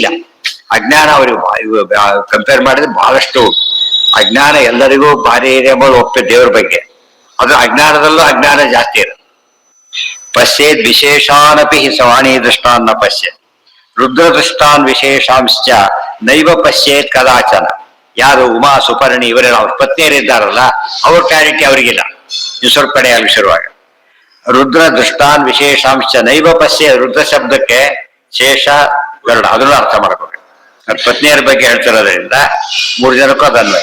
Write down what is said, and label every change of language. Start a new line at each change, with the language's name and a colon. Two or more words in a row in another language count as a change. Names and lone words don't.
Kannada: ಅಜ್ಞಾನ ಅವರಿಗೆ ಕಂಪೇರ್ ಮಾಡಿದ್ರೆ ಬಹಳಷ್ಟು ಅಜ್ಞಾನ ಎಲ್ಲರಿಗೂ ಭಾರಿ ಇದೆ ಎಂಬುದು ಒಪ್ಪೆ ದೇವ್ರ ಬಗ್ಗೆ. ಅದು ಅಜ್ಞಾನದಲ್ಲೂ ಅಜ್ಞಾನ ಜಾಸ್ತಿ ಇರುತ್ತೆ.
Sanskrit: ಪಶ್ಯೇದ್ ವಿಶೇಷಾನಪಿ ಸವಾಣಿ ದೃಷ್ಟಾನ್ನ ಪಶ್ಯತ್ ರುದ್ರ ದೃಷ್ಟಾನ್ ವಿಶೇಷಾಂಶ್ಚ ನೈವ ಪಶ್ಯೇತ್ ಕದಾಚನ.
Kannada: ಯಾರು ಉಮಾ ಸುಪರ್ಣಿ ಇವರೆಲ್ಲ ಅವ್ರ ಪತ್ನಿಯರಿದ್ದಾರಲ್ಲ, ಅವ್ರ ಕ್ಲಾರಿಟಿ ಅವ್ರಿಗಿಲ್ಲ. ಇದು ಸ್ವಲ್ಪ ಕಡೆ ಆಗಿ ಶುರುವಾಗ
Sanskrit: ರುದ್ರ ದೃಷ್ಟಾನ್ ವಿಶೇಷಾಂಶ ನೈವ ಪಶ್ಯ.
Kannada: ರುದ್ರ ಶಬ್ದಕ್ಕೆ ಶೇಷ ಗರುಡ, ಅದನ್ನು ಅರ್ಥ ಮಾಡ್ಕೋಬೇಕು. ಪತ್ನಿಯರ ಬಗ್ಗೆ ಹೇಳ್ತಿರೋದ್ರಿಂದ 3 ಜನಕ್ಕೂ ಅದನ್ವಯ.